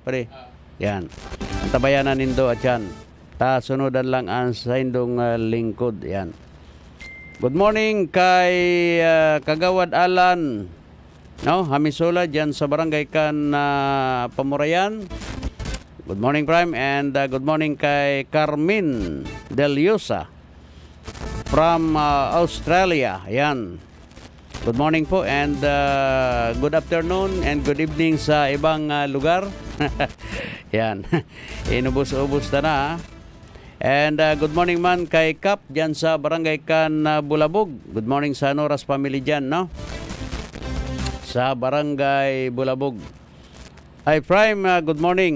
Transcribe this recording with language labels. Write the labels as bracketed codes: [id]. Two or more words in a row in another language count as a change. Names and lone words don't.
[bik] Pare. Yan. Ang tabayanan nindo at yan. Ta sunudan lang ang sa indong lingkod. Yan. [en] Good morning [bik] kay Kagawad Alan, no, Hamisola dyan sa barangay kan Pamurayan. [en] Good morning Prime and good morning kay Carmen Deliosa from Australia. Yan. Good morning po and good afternoon and good evening [bik] sa ibang lugar. Yan. Inubos-ubos na. And [en] good morning [bik] man kay Kap dyan sa barangay kan Bulabog. [en] Good morning [bik] sa Noras family dyan, no? Sa barangay Bulabog. Hi Prime, [en] good morning.